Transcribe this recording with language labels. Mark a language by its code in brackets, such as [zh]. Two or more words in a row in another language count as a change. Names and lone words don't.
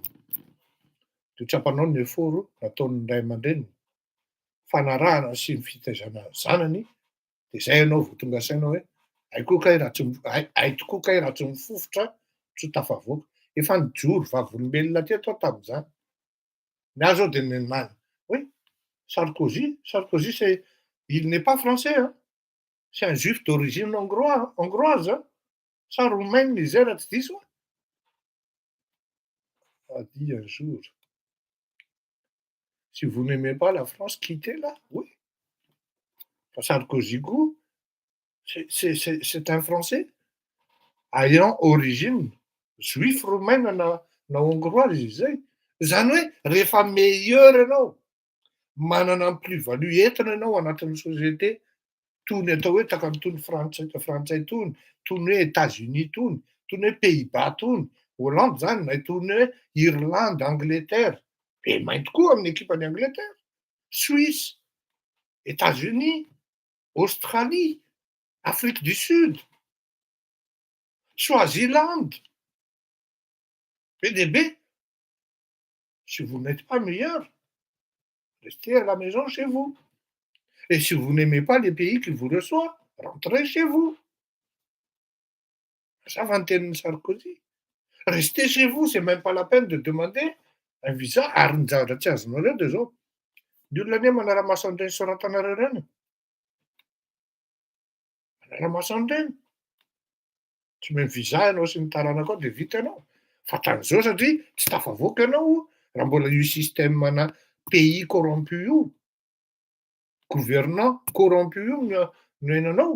[mg] Dia tsapanao ny eforo nataon'ny ray aman-dreniny fanarahana sy ny fitaizana zanany, dia zay ianao vao tonga sainao hoe aikoa kay raha tsy mifofotra tsy ho tafavoaka. Efa nijoro vavolombelona teto aho tamin'izany. Ny azo ao dia neny [fr] oui, Sarkozy, il n'est pas français, hein. C'est un juif d'origine hongroise, hein. Ça roumaine [mg] izay raha tsy diso. [fr] A dit un jour, si vous n'aimez pas la France, quittez-la. Oui. Sarkozy koa, c'est un Français ayant origine juif roumaine na hongroise [mg] izy zay. Zany hoe rehefa meilleur ianao, manana ny plus-value entina ianao anatin'ny société, tony atao hoe takany tony frantsay tony, tony hoe États-Unis tony, tony hoe Pays-Bas tony, Hollande zany na tony hoe Irlande, Angleterre, be mainty koa amin'ny équipany Angleterre, Suisse, États-Unis, Australie, Afrique du Sud, Swaziland, PDB. [fr] Si vous n'êtes pas meilleur, restez à la maison chez vous. Et si vous n'aimez pas les pays qui vous reçoivent, rentrez chez vous. Ça va en Sarkozy. Restez chez vous, c'est même pas la peine de demander un visa. [mg] Ary ny zavatra tsy azonareo dia zao. Ny olona anie manara-maso an'ireny soratanareo ireny. Manara-maso an'ireny. Tsy omeny visa ianao sy ny tarana koa dia vita ianao. Fatran'izao satria tsy tafavoaka ianao raha mbola io système-na [fr] pays corrompu [mg] io, [fr] gouvernant corrompu [mg] io no henonao.